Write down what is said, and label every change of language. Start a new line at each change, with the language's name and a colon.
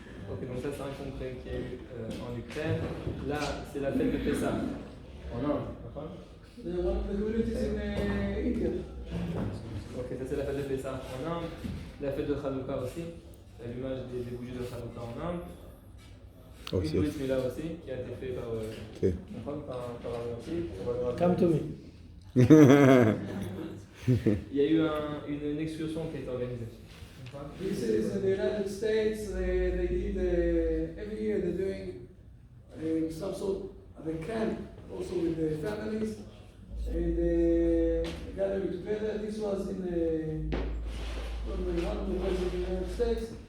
French: Ok, donc ça c'est un congrès qui a eu en Ukraine. Là c'est la fête de Pessah en Inde.
English: One of the communities in India.
French: Ok, ça c'est la fête de Pessah en Inde. La fête de Hanouka aussi, l'allumage des bougies de Hanouka en Inde. Une Brit Mila aussi, qui a été fait par un gentil.
English: Come to me.
French: Il y a eu une excursion qui a été organisée.
English: This is in the United States. They did every year. They're doing some sort of a camp also with the families and gathering together. This was in one of the places in the United States.